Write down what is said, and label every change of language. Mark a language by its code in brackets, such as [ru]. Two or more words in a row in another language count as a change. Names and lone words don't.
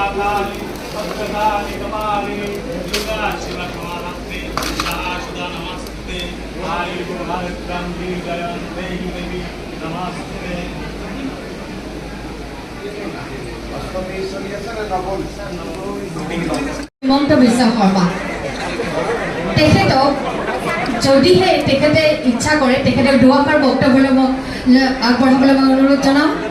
[sa] काली भद्रकाली कपालिनी दुर्गा शिव समाधत्ते सदा नमस्ते आयुः हरत्रं जयंते देवी नमस्ते। [as] হিমন্ত বিশ্ব শৰ্মা তেখেতক যদিহে তেখেতে ইচ্ছা কৰে তেখেতে দুআষাৰ বক্তব্যলৈ মোক আগবঢ়াবলৈ মই অনুৰোধ জনাম।